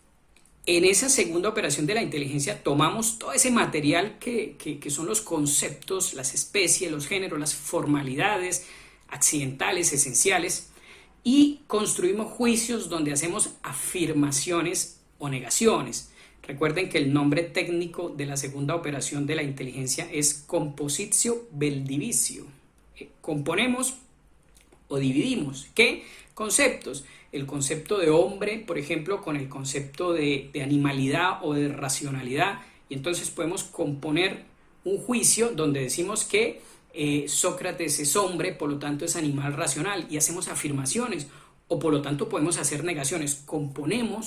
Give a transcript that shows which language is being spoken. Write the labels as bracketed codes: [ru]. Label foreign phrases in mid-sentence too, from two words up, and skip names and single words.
[es] En esa segunda operación de la inteligencia tomamos todo ese material que son los conceptos, las especies, los géneros, las formalidades accidentales, esenciales, y construimos juicios donde hacemos afirmaciones o negaciones. Recuerden que el nombre técnico de la segunda operación de la inteligencia es [la] compositio vel divisio. [es] Componemos o dividimos. ¿Qué? Conceptos. El concepto de hombre, por ejemplo, con el concepto de animalidad o de racionalidad. Y entonces podemos componer un juicio donde decimos que Sócrates es hombre, por lo tanto es animal racional, y hacemos afirmaciones, o por lo tanto podemos hacer negaciones.